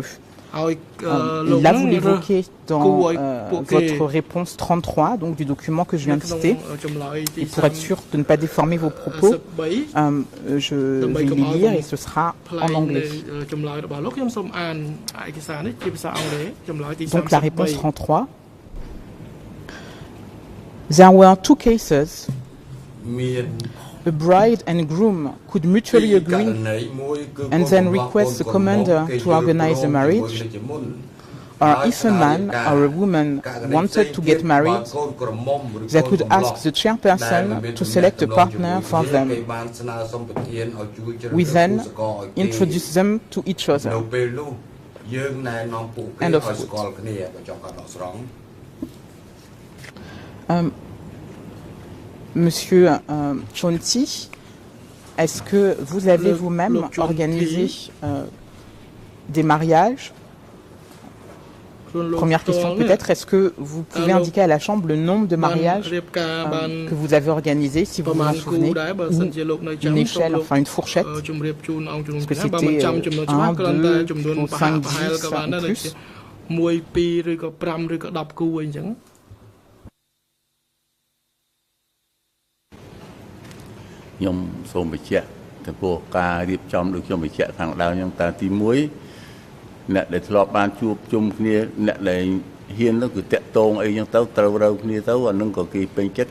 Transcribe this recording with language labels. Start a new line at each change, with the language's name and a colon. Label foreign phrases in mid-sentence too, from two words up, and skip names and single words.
French: Et là, vous l'évoquez dans votre réponse 33, donc du document que je viens de citer. Et pour être sûr de ne pas déformer vos propos, je vais les lire et ce sera en anglais. Donc la réponse 33.
English: There were two cases. A bride and groom could mutually agree and then request the commander to organize the marriage, or if a man or a woman wanted to get married, they could ask the chairperson to select a partner for them. We then introduce them to each other. End of quote.
French: Monsieur Chonti, est-ce que vous avez vous-même organisé des mariages? Première question peut-être, est-ce que vous pouvez indiquer à la Chambre le nombre de mariages que vous avez organisés, si vous vous en souvenez, ou une échelle, enfin une fourchette? Est-ce que c'était 1, 2, plutôt 5, 10 ou plus?
Khmer: ខ្ញុំសូមបញ្ជាក់ចំពោះការរៀបចំដូចខ្ញុំបញ្ជាក់ខាងដើមហ្នឹងតាទី1អ្នកដែលធ្លាប់បានជួបជុំគ្នាអ្នកដែលហ៊ាននោះគឺតាក់ទងអីចឹងទៅត្រូវរើគ្នាទៅអានឹងក៏គេពេញចិត្ត